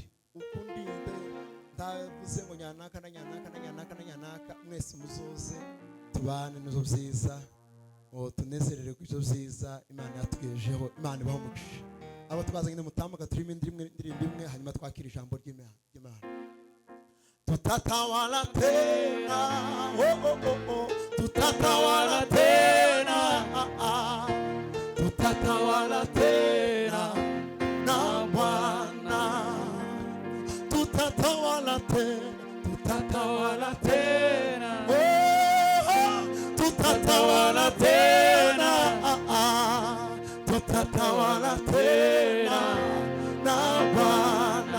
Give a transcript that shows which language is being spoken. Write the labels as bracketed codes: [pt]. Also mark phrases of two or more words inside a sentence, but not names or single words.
[rw] Ukundinde ndavuze ngo nyanaka na nyanaka, mwese muzoze tubane nizo byiza, tunezerere ku byo byiza Imana yatugejeho. Imana ibaho umugisha. Abo tubazanye mutambuka turimo indirimbo imwe, hanyuma twakira ijambo ry'Imana. [sw] Tutatawala tena, tutatawala tena, tutatawala tena na Bwana. Tutatawala tena, tutatawala tena, oh, tutatawala tena, tutatawala tena na Bwana.